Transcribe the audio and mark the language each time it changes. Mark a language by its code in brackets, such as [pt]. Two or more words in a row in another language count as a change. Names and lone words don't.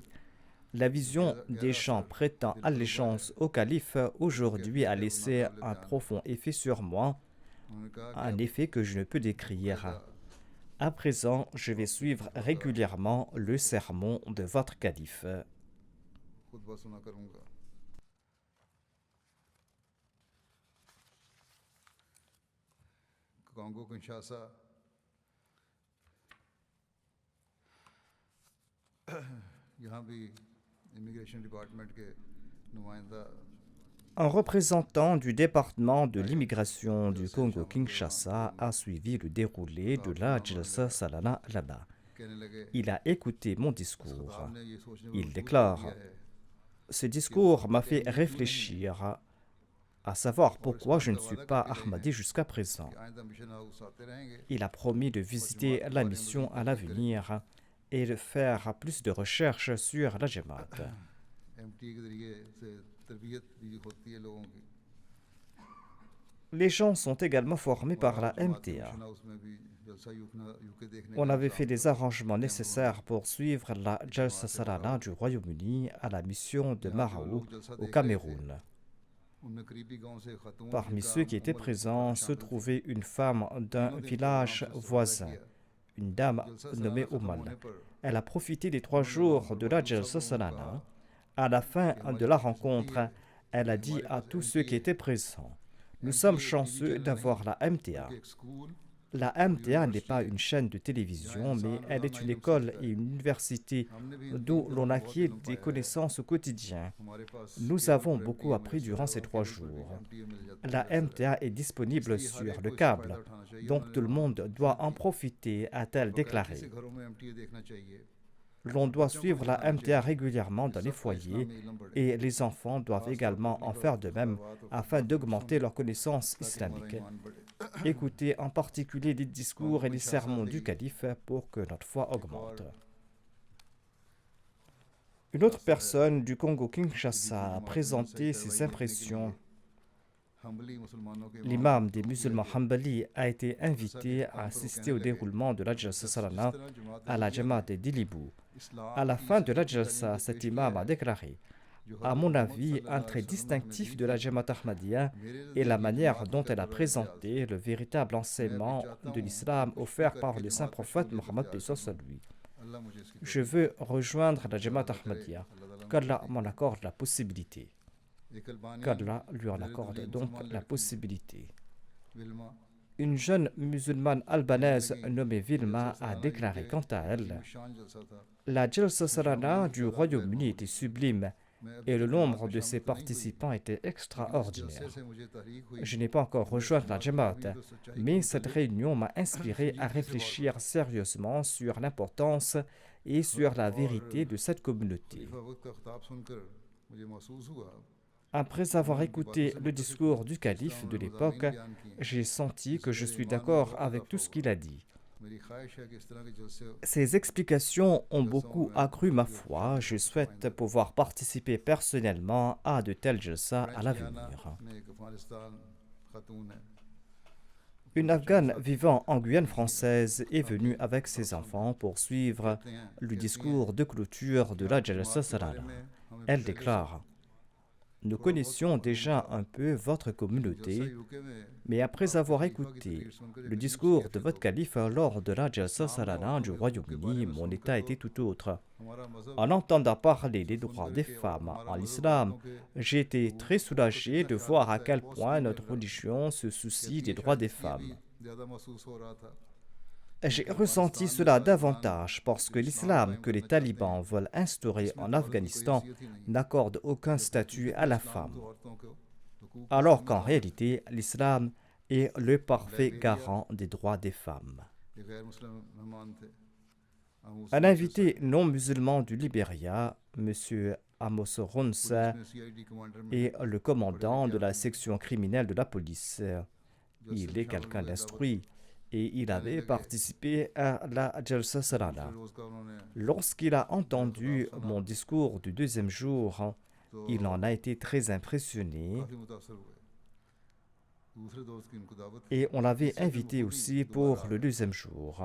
[fr] La vision des gens prêtant allégeance au calife aujourd'hui a laissé un profond effet sur moi, un effet que je ne peux décrire. À présent, je vais suivre régulièrement le sermon de votre calife. [ur] Congo Kinshasa یہاں بھی [en] immigration department [ur] کے نمائندہ [fr] Un représentant du département de l'immigration du Congo-Kinshasa a suivi le déroulé de la Jalsa Salana là-bas. [ur] کہنے لگے [fr] Il a écouté mon discours. [ur] صاحب نے یہ سوچنے [fr] Il [ur] पर [fr] déclare: [ur] کیا ہے [fr] Ce discours m'a fait réfléchir à savoir pourquoi je ne suis pas Ahmadi jusqu'à présent. [ur] کہ آئندہ [en] mission house [ur] آتے رہیں گے [fr] Il a promis de visiter la mission à l'avenir et de faire plus de recherches sur la Jamaat. [ur] ایم ٹی کے ذریعے سے تربیت بھی ہوتی ہے لوگوں کی [fr] Les gens sont également formés par la MTA. [en] mission house [ur] میں بھی جلسہ یو کے دیکھنے [fr] On [ur] का [fr] avait fait les arrangements nécessaires pour suivre la Jalsa Salana du Royaume-Uni à la mission de Maraou au Cameroun. [ur] ان میں قریبی گاؤں سے خاتون [fr] Parmi ceux qui étaient présents se trouvait une femme d'un village voisin, une dame nommée Oumal. Elle a profité des 3 jours de la Jalsa Salana. À la fin de la rencontre, elle a dit à tous ceux qui étaient présents: Nous sommes chanceux d'avoir la MTA. [ur] ایک سکول [fr] La MTA n'est pas une chaîne de télévision, mais elle est une école et une université d'où l'on acquiert des connaissances au quotidien. [ur] ہمارے پاس [fr] Nous avons beaucoup appris durant ces 3 jours. La MTA est disponible sur le câble, donc tout le monde doit en profiter, a-t-elle déclaré. [ur] ایسے گھروں میں ایم ٹی اے دیکھنا چاہیے [fr] L'on doit suivre la MTA régulièrement dans les foyers et les enfants doivent également en faire de même afin d'augmenter leurs connaissances islamiques. Écoutez en particulier les discours et les sermons du calife pour que notre foi augmente. Une autre personne du Congo-Kinshasa a présenté ses impressions. [ur] حنبلی مسلمانوں کے [fr] L'imam des musulmans Hanbali a été invité à assister au déroulement de la Jalsa Salana à la Jamaat de Dilibu. À la fin de la Jalsa, cet imam a déclaré: À mon avis, un trait distinctif de la Jamaat Ahmadiyya est la manière dont elle a présenté le véritable enseignement de l'islam offert par le saint prophète Mohammed paix soit sur lui. [ur] اللہ مجھے اس کی [fr] Je veux rejoindre la Jamaat Ahmadiyya. Qu'Allah m'en accorde la possibilité. [ur] ایک البانی [fr] Qu'Allah lui en accorde donc la possibilité. [ur] विल्मा [fr] Une jeune musulmane albanaise nommée Vilma a déclaré quant à elle: [ur] شان جلسہ تھا [fr] La Jalsa Salana du Royaume-Uni était sublime et le nombre de ses participants était extraordinaire. [ur] سے مجھے تحریک ہوئی [fr] Je n'ai pas encore rejoint la Jamaat, mais cette réunion m'a inspiré à réfléchir sérieusement sur l'importance et sur la vérité de cette communauté. [ur] خلیفہ وقت کا خطاب سن کر مجھے محسوس ہوا [fr] Après avoir écouté le discours du calife de l'époque, j'ai senti que je suis d'accord avec tout ce qu'il a dit. [ur] میری خواہش ہے کہ اس طرح کے جلسے [fr] Ces explications ont beaucoup accru ma foi. Je souhaite pouvoir participer personnellement à de tels jalsa à l'avenir. [ur] میں ایک افغانستان خاتون ہے [fr] Une Afghane vivant en Guyane française est venue avec ses enfants pour suivre le discours de clôture de la Jalsa Salana. Elle déclare: Nous connaissions déjà un peu votre communauté, [ur] یو کے میں [fr] mais après avoir écouté le discours de votre calife lors de la Jalsa Salana du Royaume-Uni, mon état était tout autre. [ur] ہمارا مذہب [fr] En entendant parler des droits des femmes en islam, j'ai été très soulagé de voir à quel point notre religion se soucie des droits des femmes. [ur] زیادہ محسوس ہو رہا تھا [fr] J'ai ressenti cela davantage parce que l'islam que les talibans veulent instaurer en Afghanistan n'accorde aucun statut à la femme, [ur] عورتوں کو حقوق [fr] alors qu'en réalité, l'islam est le parfait garant des droits des femmes. [ur] کے غیر مسلم مہمان تھے ہم اس [fr] Un invité non musulman du Libéria, M. Amos Ronsa, [ur] CID کمانڈر میں [fr] et le commandant de la section criminelle de la police, Il est quelqu'un d'instruit et il avait participé à la Jalsa Salana. Lorsqu'il a entendu mon discours du deuxième jour, il en a été très impressionné et on l'avait invité aussi pour le deuxième jour.